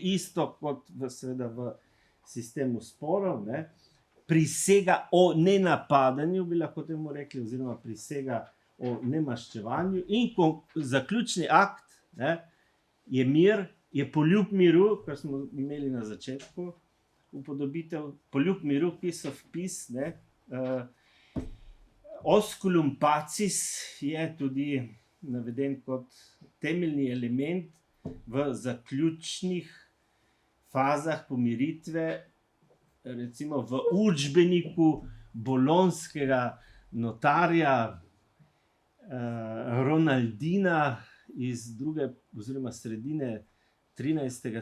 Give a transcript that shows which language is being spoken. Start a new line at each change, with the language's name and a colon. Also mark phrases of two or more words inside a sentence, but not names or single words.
Slovenian: isto kot seveda v sistemu sporov, ne, prisega o nenapadanju, bi lahko temu rekli, oziroma prisega o nemaščevanju, in zaključni akt, ne, je mir, je poljub miru, kar smo imeli na začetku, upodobitev, poljub miru,
English: piece of peace,
Slovenian: ne,
Latin: osculum pacis
Slovenian: je tudi naveden kot temeljni element v zaključnih fazah pomiritve, recimo v učbeniku bolonskega notarja Ronaldina iz druge oziroma sredine 13.